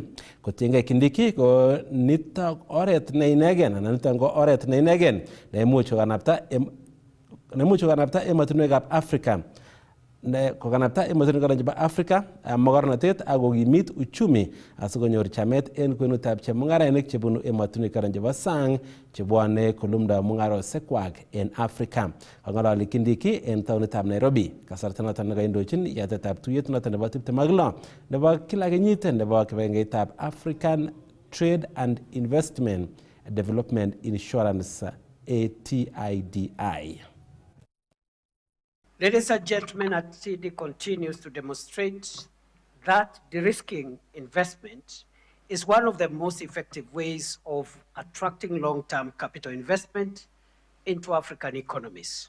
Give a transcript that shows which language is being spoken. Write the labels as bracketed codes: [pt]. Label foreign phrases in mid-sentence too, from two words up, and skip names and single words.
[kln] Kotiengei Kindiki ko nitok oret ne inegen anan nitok ko oret ne inegen neimuch kokanapta emotinwekab Africa kokanapta emotinwek chebo Africa mogornotet ak kokimit uchumi asikonyor chamet en kwenutab chemung'arainik chebunu emotinwek karon chebo sang chebwane kolumda mung'arosekwak en Africa. Kang'ololi Kindiki en taonitab Nairobi kasarta noton nekaindochin yatetab tuyet noton nebo 26 nebo kila kenyit nebo kibagengeitab African Trade and Investment Development Insurance ATIDI. [en] Ladies and gentlemen, ATIDI continues to demonstrate that de-risking investment is one of the most effective ways of attracting long-term capital investment into African economies.